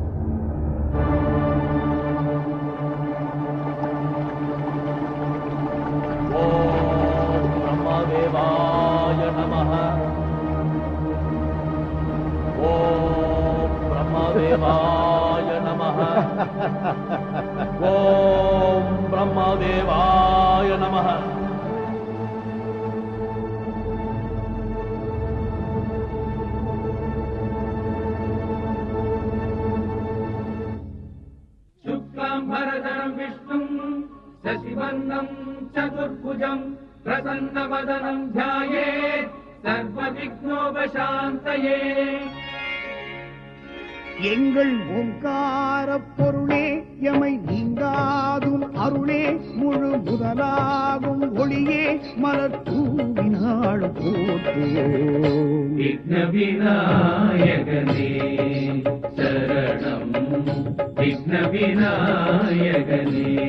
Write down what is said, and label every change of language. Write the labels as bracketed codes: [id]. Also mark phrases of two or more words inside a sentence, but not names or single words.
[sa] ओम् ब्रह्मदेवाय नमः. ओम् ब्रह्मदेवाय नमः. ओम् ब्रह्मदेवाय नमः. शुक्लाम्बरधरं विष्णुं शशिवर्णं चतुर्भुजं प्रसन्नवदनं ध्यायेत् सर्वविघ्नोपशान्तये. [ta] எங்கள் ஓங்கார பொருளே எமை நீங்காதும் அருளே முழு முதலாகும் ஒளியே மலர் தூவினாள் போற்றுவோம். விக்ன விநாயகனே சரணம் விக்ன விநாயகனே.